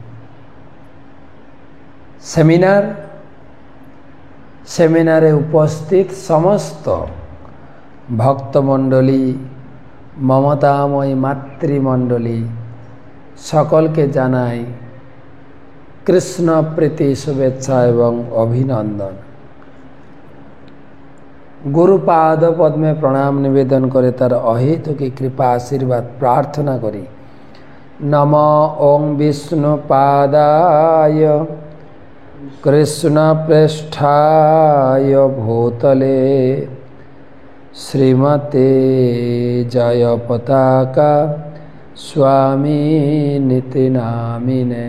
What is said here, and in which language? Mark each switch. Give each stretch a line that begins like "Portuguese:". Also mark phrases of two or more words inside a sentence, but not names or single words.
Bangla: সেমিনারে উপস্থিত সমস্ত ভক্তমণ্ডলী, মমতাময়ী মাতৃমণ্ডলী সকলকে জানাই কৃষ্ণ প্রীতি শুভেচ্ছা এবং অভিনন্দন। গুরুপাদ পদ্মে প্রণাম নিবেদন করে তার অহৈতুকী কৃপা আশীর্বাদ প্রার্থনা করি
Sanskrit: नमो ओं विष्णुपादाय कृष्णप्रेष्ठाय भूतले श्रीमते जयपताका स्वामिनिति नामिने।